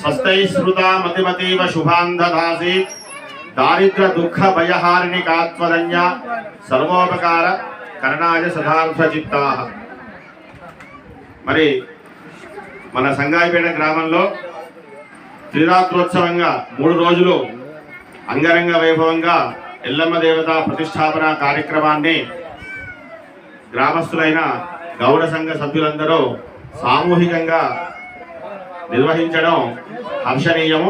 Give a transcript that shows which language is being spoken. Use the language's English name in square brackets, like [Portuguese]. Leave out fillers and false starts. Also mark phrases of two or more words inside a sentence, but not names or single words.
[Sanskrit] श्रुता मतिमतीव शुभान् दधासि दारिद्र्य दुःख भयहारिणि कात्वदन्य सर्वोपकार करणाय सदार्थचित्ताः। [Telugu] మరి మన సంగాయిపేట గ్రామంలో త్రిరాత్రోత్సవంగా 3 రోజులు అంగరంగ వైభవంగా ఎల్లమ్మ దేవత ప్రతిష్టాపన కార్యక్రమాన్ని గ్రామస్తులైన గౌడ సంఘ సభ్యులందరూ సామూహికంగా నిర్వహించడం హర్షణీయము।